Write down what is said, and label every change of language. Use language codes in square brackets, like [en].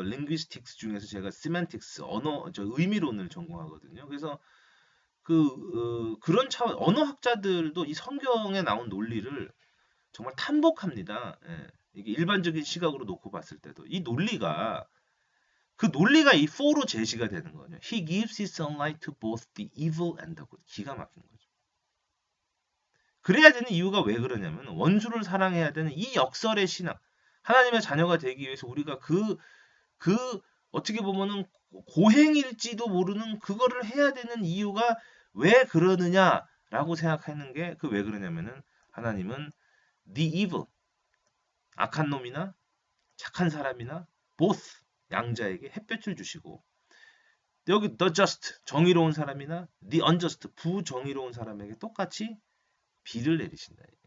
[ko] linguistics 중에서 제가 semantics, 의미론을 전공하거든요. 그래서 그런 차원 언어학자들도 이 성경에 나온 논리를 정말 탐복합니다. 예. 이게 일반적인 시각으로 놓고 봤을 때도 이 논리가 이 for로 제시가 되는 거죠. [en] He gives his sunlight to both the evil and the good. [ko] 기가 막힌 거죠. 그래야 되는 이유가 왜 그러냐면 원수를 사랑해야 되는 이 역설의 신앙. 하나님의 자녀가 되기 위해서 우리가 그 어떻게 보면은 고행일지도 모르는 그거를 해야 되는 이유가 왜 그러느냐라고 생각하는 게 그 왜 그러냐면은 하나님은 [en] the evil [ko] 악한 놈이나 착한 사람이나 both 양자에게 햇볕을 주시고 여기 [en] the just [ko] 정의로운 사람이나 [en] the unjust [ko] 부정의로운 사람에게 똑같이 비를 내리신다.